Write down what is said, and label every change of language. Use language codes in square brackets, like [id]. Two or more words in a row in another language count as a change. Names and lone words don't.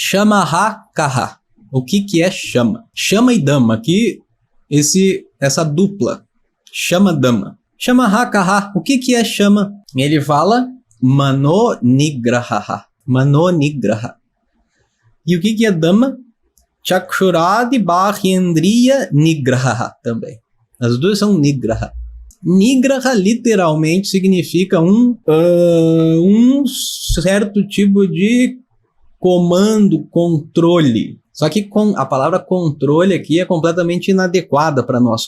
[sa] शमः कः. [pt] O que é chama? Chama e dama. Aqui, essa dupla. Chama, dama. [sa] शमः कः. [pt] O que é chama? Ele fala [sa] मनो निग्रह. मनो निग्रह. [pt] E o que é dama? [sa] चक्षुरादि बाह्येन्द्रिय निग्रह também. [pt] As duas são nigraha. Nigraha literalmente significa um certo tipo de comando, controle. Só que a palavra controle aqui é completamente inadequada para nós.